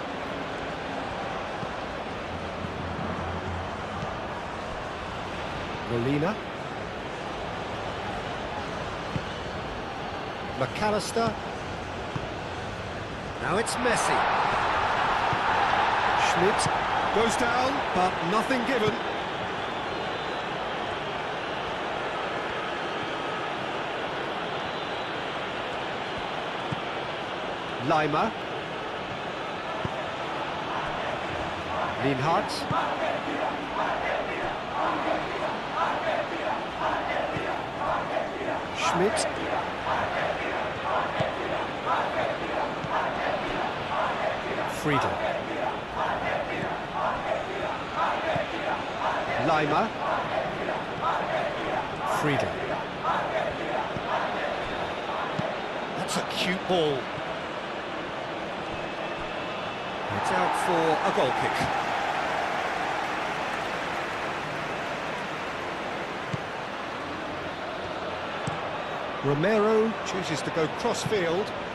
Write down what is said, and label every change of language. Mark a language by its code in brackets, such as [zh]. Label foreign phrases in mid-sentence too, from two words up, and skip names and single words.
[en] Molina. McAllister. Now it's Messi. Schmidt goes down, but nothing given. Lima. Lienhardt. Schmidt. Friedel. Lima. Friedel. That's a cute ball. It's out for a goal kick. Romero chooses to go cross-field.